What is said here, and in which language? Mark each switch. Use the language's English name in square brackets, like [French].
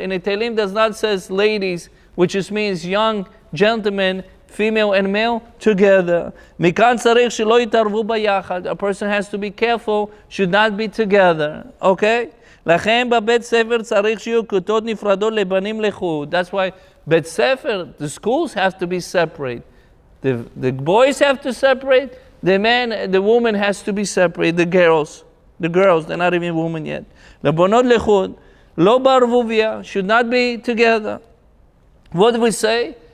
[English] And the Teilim does not says ladies, which just means young gentlemen, female and male, together. [Hebrew] מכאן צריך שלא יתערבו ביחד. [English] A person has to be careful, should not be together. Okay? [Hebrew] לכן בבית ספר צריך שיהיו כיתות נפרדות לבנים לחוד. [English] That's why בית ספר, the schools have to be separate. The boys have to separate, the woman has to be separate, the girls, they're not even women yet. [Hebrew] לבנות לחוד, לא בערבוביה, [English] should not be together. What do we say?